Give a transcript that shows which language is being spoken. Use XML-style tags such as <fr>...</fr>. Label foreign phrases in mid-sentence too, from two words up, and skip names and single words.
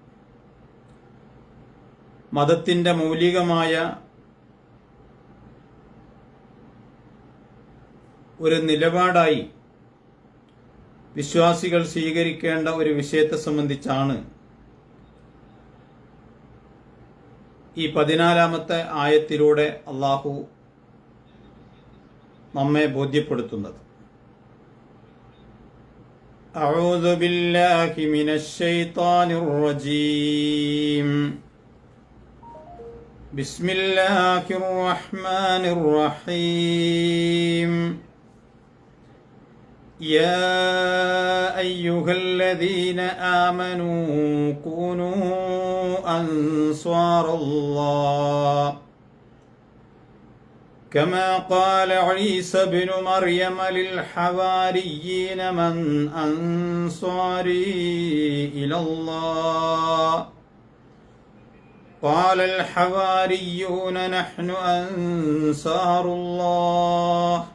<ml>മതത്തിന്റെ മൗലികമായ ഒരു നിലപാടായി വിശ്വാസികൾ സ്വീകരിക്കേണ്ട ഒരു വിഷയത്തെ സംബന്ധിച്ചാണ് ഈ 14 ആയത്തിലൂടെ അല്ലാഹു നമ്മെ ബോധ്യപ്പെടുത്തുന്നത്.</ml> <ar>أعوذ بالله من الشيطان الرجيم. بسم الله الرحمن الرحيم. يا أيها الذين آمنوا كونوا أنصار الله كما قال عيسى بن مريم للحواريين من أنصاري إلى الله قال الحواريون نحن أنصار الله</ar>